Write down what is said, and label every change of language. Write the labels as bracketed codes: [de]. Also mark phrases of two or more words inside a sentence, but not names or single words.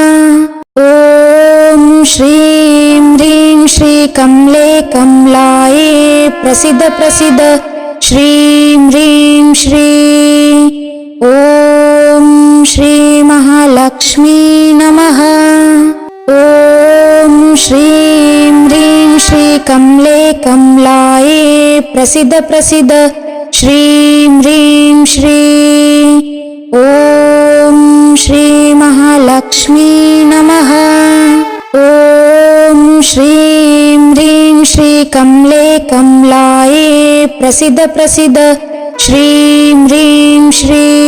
[sa] ॐ श्रीं ह्रीं श्री कमले कमलाये प्रसिद्ध प्रसिद्ध श्रीं ह्रीं श्री ॐ ಶ್ರೀ ಮಹಾಲಕ್ಷ್ಮೀ ನಮಃ. ಓಂ ಶ್ರೀಂ ಹ್ರೀಂ ಶ್ರೀ ಕಮಲೆ ಕಮಲಾಯೇ ಪ್ರಸಿದ್ಧ ಪ್ರಸಿದ್ಧ ಶ್ರೀಂ ಹ್ರೀಂ ಶ್ರೀ. ಓಂ ಶ್ರೀ ಮಹಾಲಕ್ಷ್ಮೀ ನಮಃ. ಓಂ ಶ್ರೀಂ ಹ್ರೀಂ ಶ್ರೀ ಕಮಲೆ ಕಮಲಾಯೇ ಪ್ರಸಿದ್ಧ ಪ್ರಸಿದ್ಧ ಶ್ರೀಂ ಹ್ರೀಂ ಶ್ರೀ.